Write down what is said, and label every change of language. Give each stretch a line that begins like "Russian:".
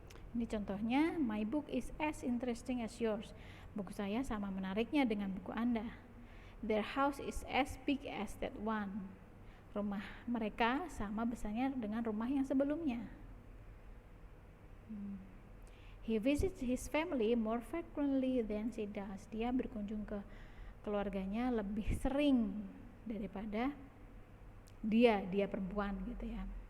Indonesian: Ini contohnya,
English: my book is as interesting as yours.
Indonesian: Buku saya sama menariknya dengan buku Anda.
English: Their house is as big as that one.
Indonesian: Rumah mereka sama besarnya dengan rumah yang sebelumnya.
English: He visits his family more frequently than she does.
Indonesian: Dia berkunjung ke keluarganya lebih sering daripada dia perempuan gitu ya.